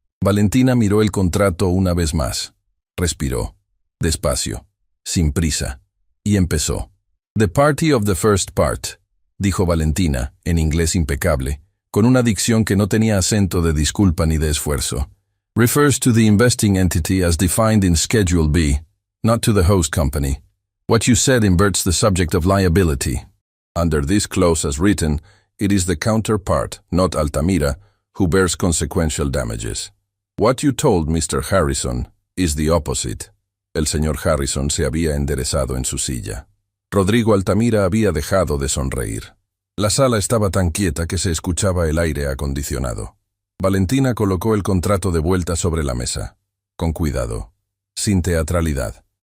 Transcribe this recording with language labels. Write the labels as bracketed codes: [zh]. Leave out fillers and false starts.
[es] Valentina miró el contrato una vez más. Respiró, despacio, sin prisa, y empezó. [en] The party of the first part, [es] dijo Valentina, en inglés impecable, con una dicción que no tenía acento de disculpa ni de esfuerzo. [en] Refers to the investing entity as defined in Schedule B, not to the host company. What you said inverts the subject of liability. Under this clause as written, it is the counterpart, not Altamira, who bears consequential damages. What you told Mr. Harrison is the opposite. [es] El señor Harrison se había enderezado en su silla. Rodrigo Altamira había dejado de sonreír. La sala estaba tan quieta que se escuchaba el aire acondicionado. Valentina colocó el contrato de vuelta sobre la mesa. Con cuidado, sin teatralidad.